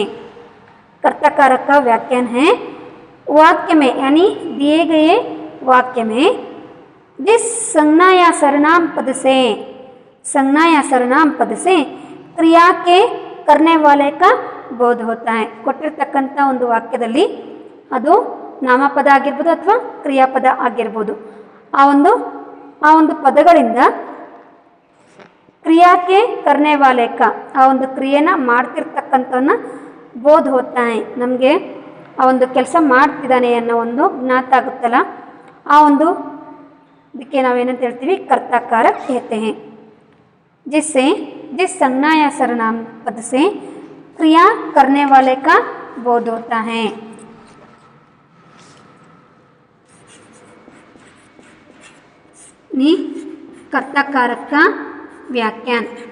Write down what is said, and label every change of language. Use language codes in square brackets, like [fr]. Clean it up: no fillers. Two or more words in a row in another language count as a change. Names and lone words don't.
[hi] कर्ता कारक का व्याख्यान है, वाक्य में यानी दिए गए वाक्य में जिस संज्ञा या सर्वनाम पद से, संज्ञा या सर्वनाम पद से क्रिया के करने वाले का ಬೋಧ होता है। [kn] ಕೊಟ್ಟಿರ್ತಕ್ಕಂಥ ಒಂದು ವಾಕ್ಯದಲ್ಲಿ ಅದು ನಾಮಪದ ಆಗಿರ್ಬೋದು ಅಥವಾ ಕ್ರಿಯಾಪದ ಆಗಿರ್ಬೋದು, ಆ ಒಂದು ಪದಗಳಿಂದ ಕ್ರಿಯಾಕ್ಕೆ [hi] करने वाले का [kn] ಆ ಒಂದು ಕ್ರಿಯೆನ ಮಾಡ್ತಿರ್ತಕ್ಕಂಥವನ್ನ ಬೋಧ [hi] होता है, [kn] ನಮಗೆ ಆ ಒಂದು ಕೆಲಸ ಮಾಡ್ತಿದ್ದಾನೆ ಅನ್ನೋ ಒಂದು ಜ್ಞಾತ ಆಗುತ್ತಲ್ಲ, ಆ ಒಂದು ಇದಕ್ಕೆ ನಾವೇನಂತ ಹೇಳ್ತೀವಿ, [hi] कर्ता कारक कहते हैं। जिससे जिस संज्ञा या सर्वनाम पद से क्रिया करने वाले का बोध होता है। कर्ता कारक का व्याख्यान।